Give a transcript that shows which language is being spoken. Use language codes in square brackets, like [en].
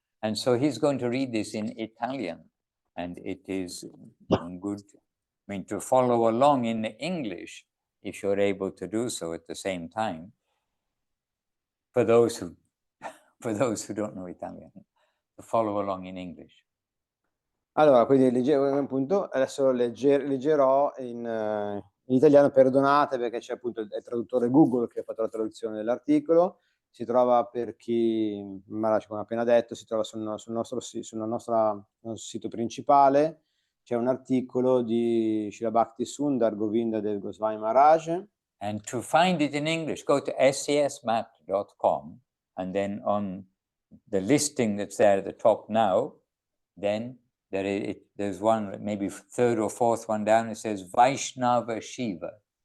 [en] And so he's going to read this in Italian, and it is good, to follow along in English, if you're able to do so at the same time, for those who don't know Italian, to follow along in English. [it] Allora, quindi appunto, adesso leggerò in italiano, perdonate perché c'è appunto il traduttore Google che ha fatto la traduzione dell'articolo, si trova, per chi, come ho appena detto, si trova sul nostro sito principale, c'è un articolo di Srila Bhakti Sundar Govinda Dev Goswami Maharaj. [en] And to find it in English, go to scsmat.com, and then on the listing that's there at the top now, then there's one, maybe third or fourth one down, it says Vaishnava Shiva.